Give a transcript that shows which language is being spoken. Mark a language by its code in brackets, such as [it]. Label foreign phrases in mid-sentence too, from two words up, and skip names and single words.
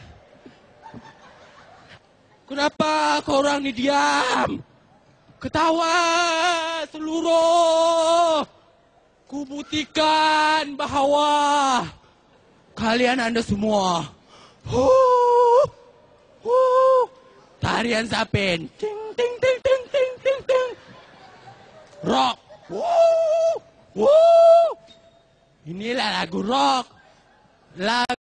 [ms] Kenapa korang ni diam? Ketawa seluruh. Ku buktikan bahawa kalian anda semua. Tarian Zapin. Ting ting ting ting ting ting ting. Rock. Inilah lagu rock.